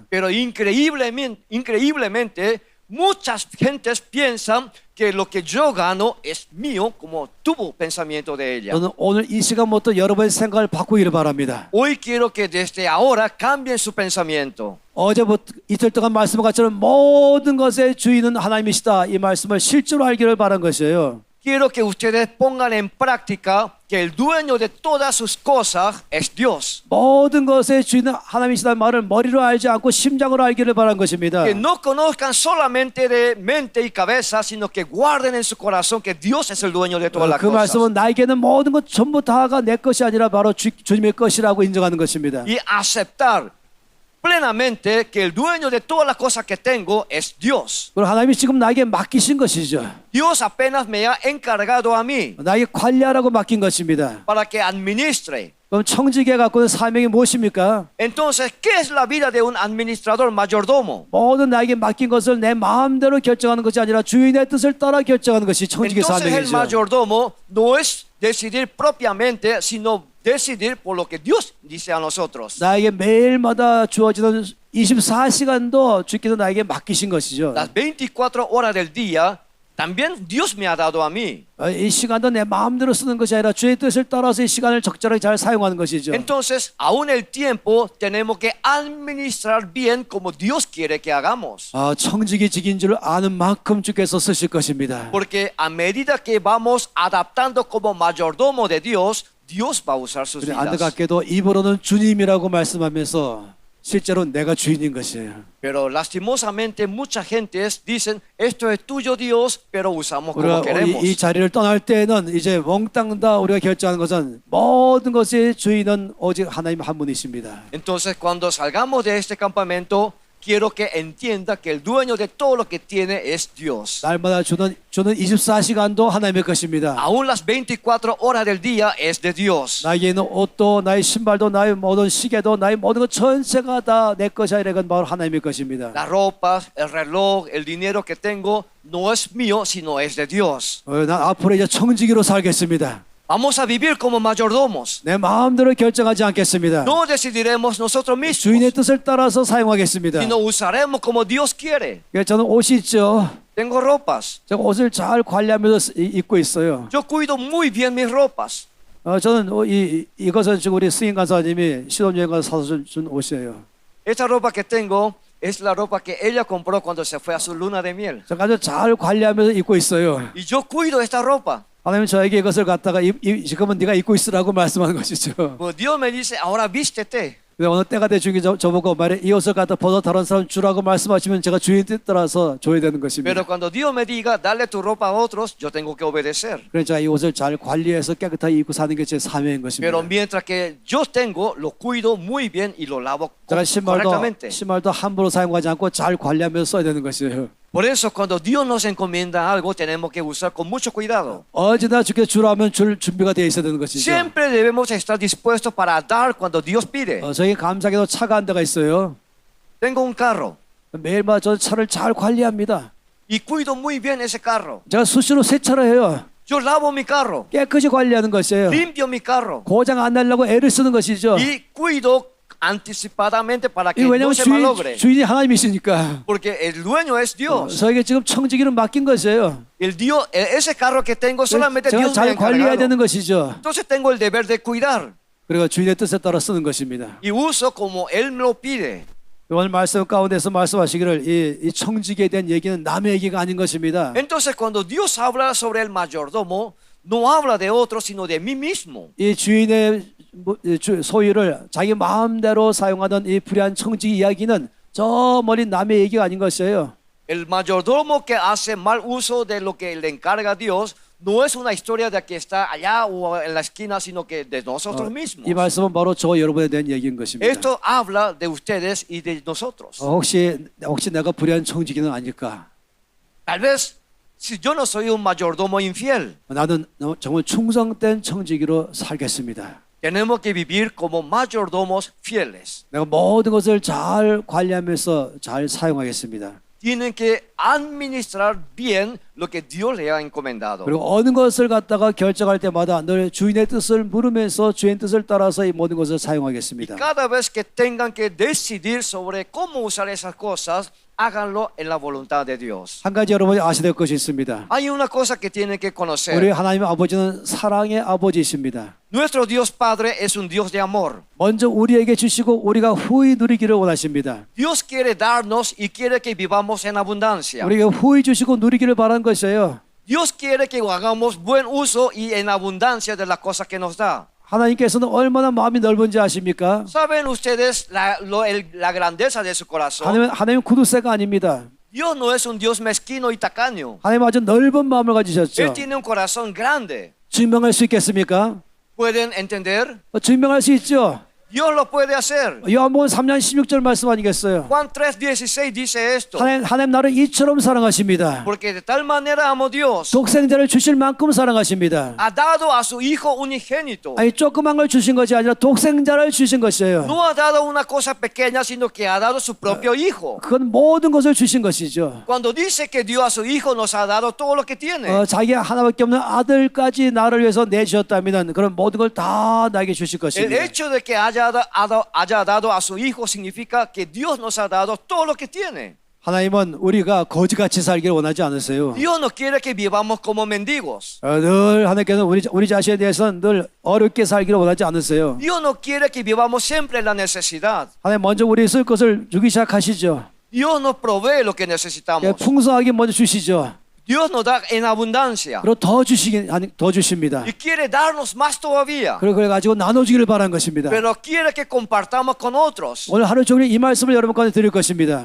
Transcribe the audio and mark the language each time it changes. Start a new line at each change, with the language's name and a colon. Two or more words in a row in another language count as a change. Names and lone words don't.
Spanish: Pero increíblemente, muchas gentes piensan que lo que yo gano es mío, como tuvo pensamiento de ella.
Korean: 저는 오늘 이 시간부터 여러분의 생각을 바꾸기를 바랍니다.
Spanish: Hoy quiero que desde ahora cambien su pensamiento.
Korean: 어제부터 이틀 동안 말씀한 것처럼 모든 것의 주인은 하나님이시다. 이 말씀을 실제로 알기를 바란 것이에요.
Spanish: Quiero que ustedes pongan en práctica que el dueño de todas sus cosas es Dios.
Korean: 모든 것의 주인은 하나님이시다는 말을 머리로 알지 않고 심장으로 알기를 바란 것입니다.
Spanish: Que no conozcan solamente de mente y cabeza, sino que guarden en su corazón que Dios es el dueño de todas las
Korean: 그
Spanish: cosas.
Korean: 말씀은 나에게는 모든 것 전부 다가 내 것이 아니라 바로 주님의 것이라고 인정하는 것입니다.
Spanish: Y aceptar plenamente que el dueño de todas las cosas que tengo es Dios.
Korean: 그리고 하나님이 지금 나에게 맡기신 것이죠.
Spanish: Dios apenas me ha encargado a mí
Korean: 나에게 관리하라고 맡긴 것입니다.
Spanish: para que administre.
Korean: 그럼 청지기에 갖고 있는 사명이 무엇입니까?
Spanish: Entonces, ¿qué es la vida de un administrador mayordomo?
Korean: 모든 나에게 맡긴 것을 내 마음대로 결정하는 것이 아니라 주인의 뜻을 따라 결정하는 것이 청지기
Spanish: Entonces el
Korean: 사명이죠.
Spanish: mayordomo no es decidir propiamente, sino decidir por lo que Dios dice a nosotros.
Korean: 나에게 매일마다 주어지는 24시간도 주께서 나에게 맡기신 것이죠.
Spanish: Las 24 horas del día también Dios me ha dado a mí.
Korean: 이 시간도 내 마음대로 쓰는 것이 아니라 주의 뜻을 따라서 이 시간을 적절하게 잘 사용하는 것이죠.
Spanish: Entonces, aún el tiempo tenemos que administrar bien como Dios quiere que hagamos.
Korean: 청지기 직인 줄 아는 만큼 주께서 쓰실 것입니다.
Spanish: Porque a medida que vamos adaptando como mayordomo de Dios, Dios va a usar sus
Korean: 우리
Spanish: vidas.
Korean: 안타깝게도 입으로는 주님이라고 말씀하면서 실제로 내가 주인인 것이에요.
Spanish: Pero lastimosamente mucha gente dicen esto es tuyo Dios, pero usamos como
Korean: 우리가
Spanish: queremos.
Korean: 이 자리를 떠날 때는 이제 몽땅 다 우리가 결정하는 것은 모든 것의 주인은 오직 하나님 한 분이십니다.
Spanish: Entonces cuando salgamos de este campamento, quiero que entienda que el dueño de todo lo que tiene es Dios.
Korean: 날마다 주는 24시간도 하나님의 것입니다.
Spanish: Aún las 24 horas del día es de Dios.
Korean: 나에게 있는 옷도 나의 신발도 나의 모든 시계도 나의 모든 것 전체가 다 내 것이 아니라 이건 바로 하나님의 것입니다.
Spanish: Las ropas, el reloj, el dinero que tengo no es mío, sino es de Dios.
Korean: 난 앞으로 이제 청지기로 살겠습니다.
Spanish: Vamos a vivir como mayordomos.
Korean: 내 마음대로 결정하지 않겠습니다.
Spanish: No decidiremos nosotros
Korean: 주인의
Spanish: mismos,
Korean: 뜻을 따라서 사용하겠습니다.
Spanish: sino usaremos como Dios quiere.
Korean: 저는 옷이 있죠.
Spanish: Tengo ropas.
Korean: 제가 옷을 잘 관리하면서 입고 있어요.
Spanish: Yo cuido muy bien mis ropas.
Korean: 저는 이것은 지금 우리 스님 간사님이 신혼여행 가서 사서 준 옷이에요.
Spanish: Esta ropa que tengo es la ropa que ella compró cuando se fue a su luna de miel.
Korean: 제가 아주 잘 관리하면서 입고 있어요.
Spanish: Y yo cuido esta ropa.
Korean: 하나님 저에게 이것을 갖다가 지금은 네가 입고 있으라고 말씀하는 것이죠.
Spanish: Pues Dios me dice, ahora vístete.
Korean: 근데 어느 때가 되중에 저보고 말해 이 옷을 갖다 벗어 다른 사람 주라고 말씀하시면 제가 주인 뜻 따라서 줘야 되는 것입니다.
Spanish: Pero cuando Dios me diga, dale tu ropa a otros, yo tengo que obedecer.
Korean: 그래서 제가 이 옷을 잘 관리해서 깨끗하게 입고 사는 게 제 사명인 것입니다.
Spanish: Pero mientras que yo tengo, lo cuido muy bien y lo lavo
Korean: 제가
Spanish: correctamente.
Korean: 신발도 함부로 사용하지 않고 잘 관리하면서 써야 되는 것이에요.
Spanish: Por eso cuando Dios nos encomienda algo, tenemos que usar con mucho cuidado.
Korean: 언제나 주께 주라면 줄 준비가 되어 있어야 되는 것이죠.
Spanish: Siempre debemos estar dispuestos para dar cuando Dios pide.
Korean: 저희 감사하게도 차가 한 대가 있어요.
Spanish: Tengo un carro
Korean: 매일마다 저 차를 잘 관리합니다.
Spanish: y cuido muy bien ese carro.
Korean: 제가 수시로 세차를 해요.
Spanish: Yo lavo mi carro,
Korean: 깨끗이 관리하는 것이에요.
Spanish: limpio mi carro
Korean: 고장 안 내려고 애를 쓰는 것이죠.
Spanish: y cuido anticipadamente para que
Korean: 이
Spanish: no
Korean: 왜냐하면
Spanish: se malogre.
Korean: 주인이 하나님이시니까.
Spanish: Porque el dueño es Dios.
Korean: 저에게 지금 청지기를 맡긴 것이에요.
Spanish: El Dios, ese carro que tengo solamente
Korean: 제가
Spanish: Dios me ha
Korean: 잘 관리해야
Spanish: encargado.
Korean: 되는 것이죠.
Spanish: Entonces tengo el deber de cuidar
Korean: 그리고 주인의 뜻에 따라 쓰는 것입니다.
Spanish: y uso como Él me lo pide.
Korean: 오늘 말씀 가운데서 말씀하시기를 이 청지기에 대한 얘기는 남의 얘기가 아닌 것입니다.
Spanish: Entonces cuando Dios habla sobre el mayordomo, no habla de otro, sino de mí mismo.
Korean: 이 주인의 소유를 자기 마음대로 사용하던 이 불의한 청지기 이야기는 저 멀리 남의 얘기가 아닌 것이에요.
Spanish: El mayordomo que hace mal uso de lo que le encarga Dios no es una historia de que está allá o en la esquina, sino que de nosotros mismos.
Korean: 이 말씀은 바로 저 여러분에 대한 얘기인 것입니다.
Spanish: Esto habla de ustedes y de nosotros.
Korean: 혹시 내가 불의한 청지기는 아닐까?
Spanish: Tal vez si yo no soy un mayordomo infiel,
Korean: 나는 정말 충성된 청지기로 살겠습니다.
Spanish: tenemos que vivir como mayordomos fieles.
Korean: 내가 모든 것을 잘 관리하면서 잘 사용하겠습니다.
Spanish: Tienen que administrar bien lo que Dios le ha encomendado.
Korean: 그리고 어느 것을 갖다가 결정할 때마다 늘 주인의 뜻을 물으면서 주인 뜻을 따라서 이 모든 것을 사용하겠습니다.
Spanish: Cada vez que tengan que decidir sobre cómo usar esas cosas, háganlo en la voluntad de Dios.
Korean: 한 가지 여러분이 아셔야 될 것이 있습니다.
Spanish: Hay una cosa que tienen que
Korean: 우리
Spanish: conocer.
Korean: 하나님 아버지는 사랑의 아버지이십니다.
Spanish: Nuestro Dios Padre es un Dios de amor.
Korean: 먼저 우리에게 주시고 우리가 후히 누리기를 원하십니다.
Spanish: Dios quiere darnos y quiere que vivamos en abundancia.
Korean: 우리에게 후히 주시고 누리기를 바라는 것이에요.
Spanish: Dios quiere que hagamos buen uso y en abundancia de las cosas que nos da.
Korean: 하나님께서는 얼마나 마음이 넓은지 아십니까?
Spanish: ¿Saben ustedes la grandeza de su corazón?
Korean: 하나님은 구두쇠가 아닙니다.
Spanish: Dios no es un Dios mezquino y tacaño.
Korean: 하나님 아주 넓은 마음을 가지셨죠.
Spanish: Él tiene un corazón grande.
Korean: 증명할 수 있겠습니까?
Spanish: ¿Pueden entender?
Korean: 증명할 수 있죠.
Spanish: Dios lo puede hacer.
Korean: 요한복음 3장 16절 말씀 아니겠어요?
Spanish: Juan 3:16 dice esto.
Korean: 하나님 나를 이처럼 사랑하십니다.
Spanish: Porque de tal manera amó Dios,
Korean: 독생자를 주실 만큼 사랑하십니다.
Spanish: ha dado a su Hijo unigénito.
Korean: 아니 조그만 걸 주신 것이 아니라 독생자를 주신 것이에요.
Spanish: No ha dado una cosa pequeña, sino que ha dado su propio Hijo.
Korean: 그건 모든 것을 주신 것이죠.
Spanish: Cuando dice que dio a su Hijo, nos ha dado todo lo que tiene.
Korean: 자기 하나밖에 없는 아들까지 나를 위해서 내주셨다면 그런 모든 걸 다 나에게 주실
Spanish: El
Korean: 것입니다.
Spanish: hecho de que haya dado a su Hijo significa que Dios nos ha dado todo lo que tiene.
Korean: 하나님은 우리가 거지같이 살기를 원하지 않으세요.
Spanish: Dios no quiere que vivamos como mendigos.
Korean: 늘 하나님께서는 우리 자신에 대해서는 늘 어렵게 살기를 원하지 않으세요.
Spanish: Dios no quiere que vivamos siempre en la necesidad.
Korean: 하나님 먼저 우리 쓸 것을 주기 시작하시죠.
Spanish: Dios nos provee lo que necesitamos.
Korean: 풍성하게 먼저 주시죠.
Spanish: Dios nos da en abundancia.
Korean: 그리고 더 주십니다.
Spanish: Y quiere darnos más todavía.
Korean: 그래 가지고 나눠주기를 바란 것입니다.
Spanish: Pero quiere que compartamos con otros.
Korean: 오늘 하루 종일 이 말씀을 여러분 가운데 드릴 것입니다.